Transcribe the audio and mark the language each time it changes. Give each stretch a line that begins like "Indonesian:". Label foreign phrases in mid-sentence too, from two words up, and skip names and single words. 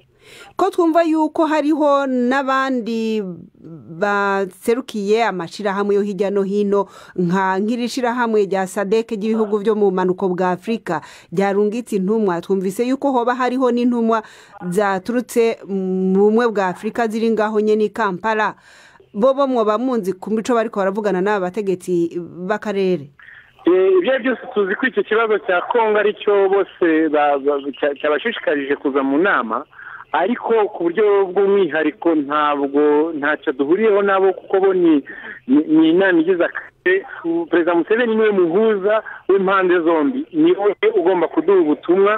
Rundi: Ko twumva yuko hariho n'abandi baserukiye amashirahamwe yo hirya no hino nk'irishirahamwe rya SADC ry'ibihugu byo mu manuko bwa Afrika ryarungitse intumwa. Twumvise yuko hoba hariho n'intumwa zaturutse mu bumwe bwa Afrika ziri ngaho nyene i Kampala. Bobo mwoba munzi ku mico bariko baravugana n'aba bategetsi b'akarere?
Kinyarwanda: Ibyo byose tuzi ko icyo kibazo cya Kongo ari cyo bose cyabashishikarije kuza mu nama, ariko ku buryo bw'umwihariko ntacyo duhuriyeho nabo, kuko bo ni inama igize akarere. Perezida Museveni niwe muhuza w'impande zombi, niwe ugomba kuduha ubutumwa.